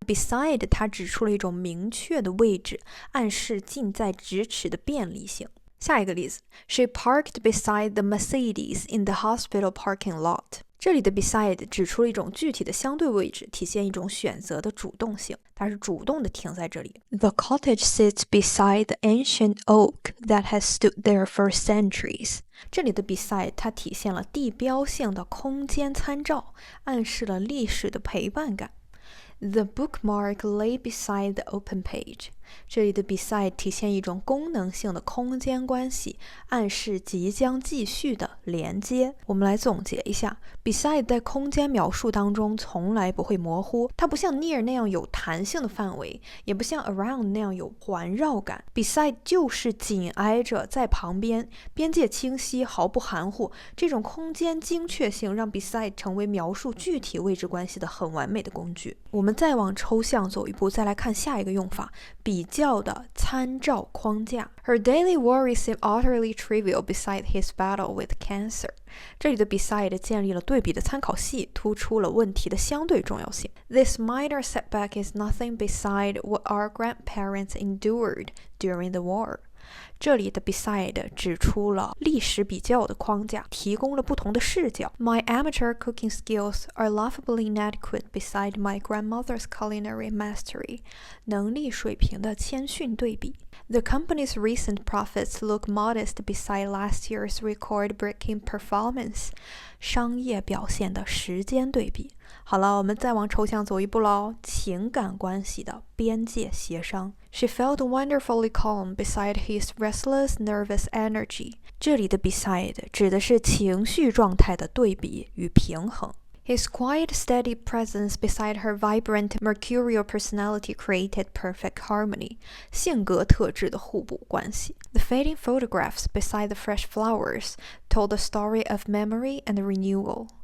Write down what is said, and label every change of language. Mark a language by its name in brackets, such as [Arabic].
[Chinese] beside 它指出了一种明确的位置，暗示近在咫尺的便利性。下一个例子 [English] She parked beside the Mercedes in the hospital parking lot。 [Chinese] 这里的 beside 指出了一种具体的相对位置，体现一种选择的主动性，它是主动的停在这里。 [English] The cottage sits beside the ancient oak that has stood there for centuries. [Chinese] 这里的 beside 它体现了地标性的空间参照，暗示了历史的陪伴感。 [English] The bookmark lay beside the open page. [Chinese] 这里的 beside 体现一种功能性的空间关系，暗示即将继续的连接。我们来总结一下， beside 在空间描述当中从来不会模糊，它不像 near 那样有弹性的范围，也不像 around 那样有环绕感。 beside 就是紧挨着，在旁边，边界清晰，毫不含糊。这种空间精确性让 beside 成为描述具体位置关系的很完美的工具。我们再往抽象走一步，再来看下一个用法，比较的参照框架。 [English] Her daily worries seem utterly trivial beside his battle with cancer. [Chinese] 这里的 beside 建立了对比的参考系，突出了问题的相对重要性。 [English] This minor setback is nothing beside what our grandparents endured during the war. [Chinese] 这里的 beside 指出了历史比较的框架，提供了不同的视角。 [English] My amateur cooking skills are laughably inadequate beside my grandmother's culinary mastery. [Chinese] 能力水平的谦逊对比。 [English] The company's recent profits look modest beside last year's record-breaking performance. [Chinese] 商业表现的时间对比。好了，我们再往抽象走一步喽，情感关系的边界协商。 [English] She felt wonderfully calm beside his restless, nervous energy. [Chinese] 这里的 beside 指的是情绪状态的对比与平衡。 [English] His quiet, steady presence beside her vibrant, mercurial personality created perfect harmony. [Chinese] 性格特质的互补关系。 [English] The fading photographs beside the fresh flowers told the story of memory and renewal.